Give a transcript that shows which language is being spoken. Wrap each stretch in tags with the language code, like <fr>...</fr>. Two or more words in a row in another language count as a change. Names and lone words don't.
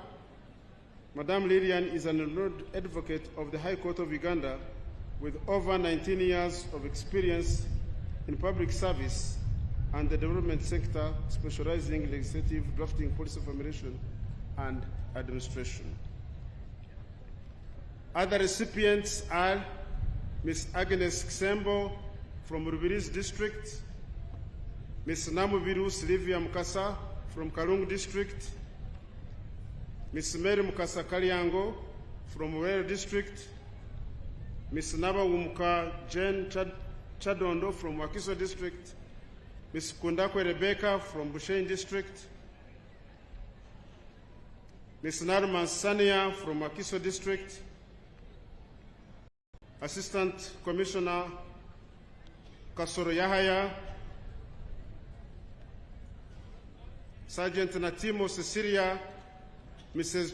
<en>Madame Lilian is an renowned advocate of the High Court of Uganda with over 19 years of experience in public service and the development sector, specializing in legislative drafting, policy formulation, and administration. Other recipients are Ms. Agnes Kisembo from Rubirizi District, Ms. Namubiru Sylvia Mukasa from Kalungu District, Ms. Mary Mukasa Kalyango from Uwero District, Ms. Nabawumuka Jane Chadondo from Wakiso District, Ms. Kundakwe Rebecca from Bushenyi District, Ms. Narman Sania from Akiso District, Assistant Commissioner Kasoro Yahaya, Sergeant Natimo Cecilia, Mrs.</en>